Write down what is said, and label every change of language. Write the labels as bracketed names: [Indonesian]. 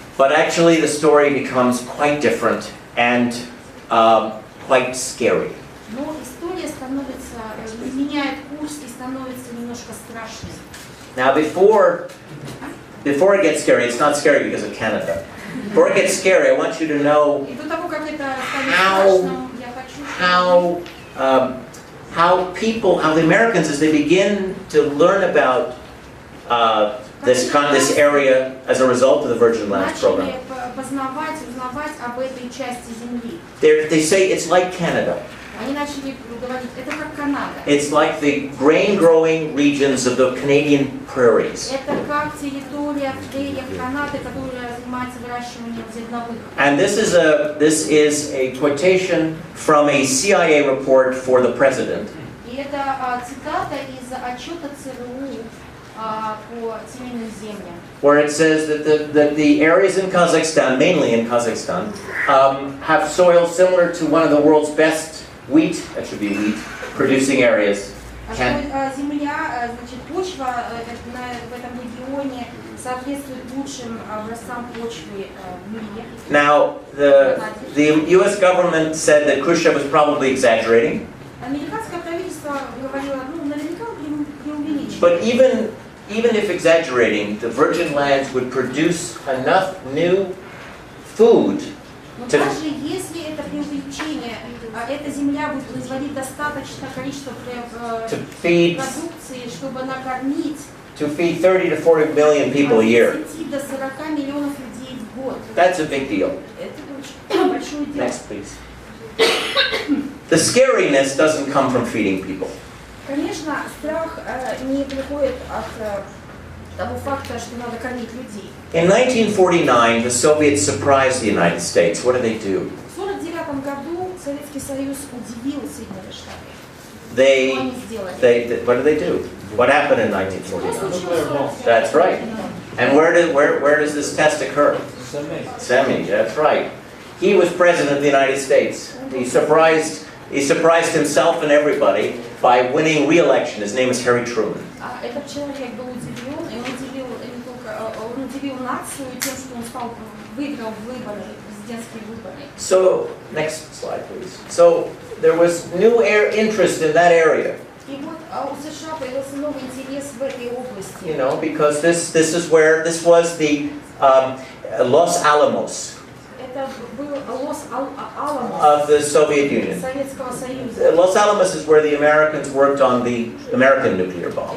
[English] But actually, the story becomes quite different and quite scary. [Russian] Но история меняет курс и становится немножко страшной. [English] Now, before it gets scary, it's not scary because of Canada. Before it gets scary, I want you to know [Russian] И до того, как это станет страшным, я хочу, [English] how the Americans, as they begin to learn about this area as a result of the Virgin Lands program, [Russian] начали узнавать об этой части земли. [English] they say it's like Canada. [Russian] Они начали говорить, это как Канада. [English] It's like the grain-growing regions of the Canadian prairies. [Russian] Это как территория в прериях Канады, которая занимается выращиванием зерновых. [English] And this is a quotation from a CIA report for the president. [Russian] И это цитата из отчета ЦРУ по целинным землям. [English] Where it says that the areas in Kazakhstan, mainly in Kazakhstan, have soil similar to one of the world's best wheat, that should be wheat, producing areas. [Russian] Земля, значит, почва в этом регионе соответствует лучшим образцам почвы в мире. [English] Now, the U.S. government said that Khrushchev was probably exaggerating. [Russian] Американское правительство говорило, наверняка преувеличивает. [English] But even if exaggerating, the Virgin Lands would produce enough new food [Russian] Но даже если это преувеличение, эта земля будет производить достаточное количество продукции, чтобы накормить [English] to feed 30 to 40 million people a year. [Russian] 30 до 40 миллионов людей в год. [English] That's a big deal. [Russian] Это очень большое дело. [English] Next, please. The scariness doesn't come from feeding people. [Russian] Конечно, страх не приходит от того факта, что надо кормить людей. [English] In 1949, the Soviets surprised the United States. What did they do? [Russian] В Союз удивил Соединенные Штаты. [English] What did they do? What happened in 1949? That's right. And where does this test occur? Semi, that's right. He was president of the United States. He surprised himself and everybody by winning re-election. His name is Harry Truman. [Russian] Этот человек был удивлен, и он удивил нацию тем, что он выиграл выборы, президентские выборы. [English] So, next slide, please. So, there was new interest in that area. [Russian] И вот у США появился новый интерес в этой области. [English] You know, because this was the Los Alamos [Russian] Это был Лос-Аламос [English] of the Soviet Union. [Russian] Советского Союза. [English] Los Alamos is where the Americans worked on the American nuclear bomb.